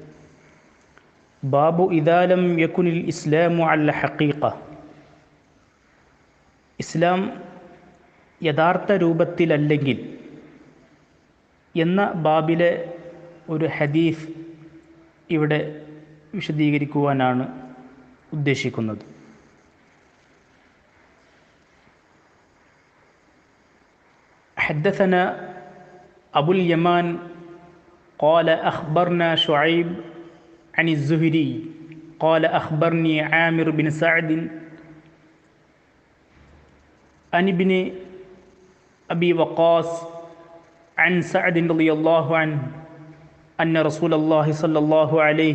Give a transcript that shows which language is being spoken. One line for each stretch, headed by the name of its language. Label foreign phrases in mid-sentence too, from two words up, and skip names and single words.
Arabic: باب إذا لم يكن الإسلام الحقيقة,
Malayalam: ഇസ്ലാം യഥാർത്ഥ രൂപത്തിലല്ലെങ്കിൽ എന്ന ബാബിലെ ഒരു ഹദീസ് ഇവിടെ വിശദീകരിക്കുവാനാണ് ഉദ്ദേശിക്കുന്നത്.
Arabic: حدثنا أبو اليمان قال أخبرنا شعيب عن الزهري قال أخبرني عامر بن سعد عن ابن أبي وقاص عن سعد رضي الله عنه أن رسول الله صلى الله عليه